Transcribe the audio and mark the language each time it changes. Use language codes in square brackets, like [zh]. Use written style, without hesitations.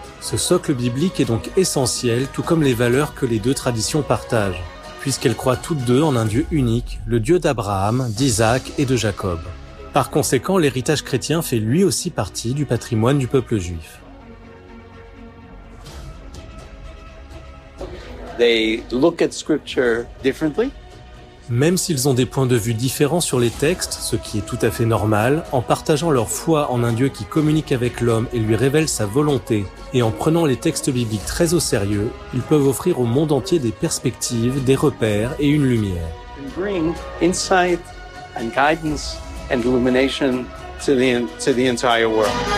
[fr] Ce socle biblique est donc essentiel, tout comme les valeurs que les deux traditions partagent. puisqu'elles croient toutes deux en un Dieu unique, le Dieu d'Abraham, d'Isaac et de Jacob. Par conséquent, l'héritage chrétien fait lui aussi partie du patrimoine du peuple juif. [en] They look at scripture differently. [fr] Même s'ils ont des points de vue différents sur les textes, ce qui est tout à fait normal, en partageant leur foi en un Dieu qui communique avec l'homme et lui révèle sa volonté, et en prenant les textes bibliques très au sérieux, ils peuvent offrir au monde entier des perspectives, des repères et une lumière. [en] Bring insight and guidance and illumination to the entire world.